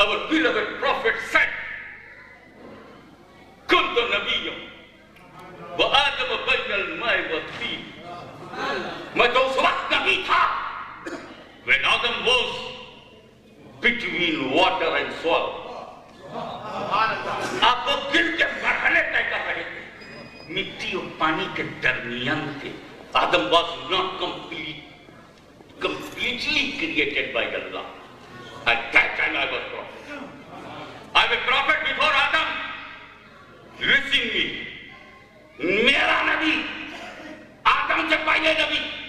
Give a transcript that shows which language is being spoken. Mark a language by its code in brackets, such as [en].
[en] beloved prophet said, [ar] "Kuntu nabiyyun wa Adam bayna al-ma'i wat-tin." [ur] میں تو اس وقت نبی تھا [en] when Adam was between water and soil. [ur] آپ وہ گر کے مرحلے طے کر رہے تھے، مٹی اور پانی کے درمیان تھے. [en] Adam was not completely created by Allah. At that time I was prophet. I was prophet before Adam. Listen me. [ur] میرا نبی آدم سے پہلے نبی.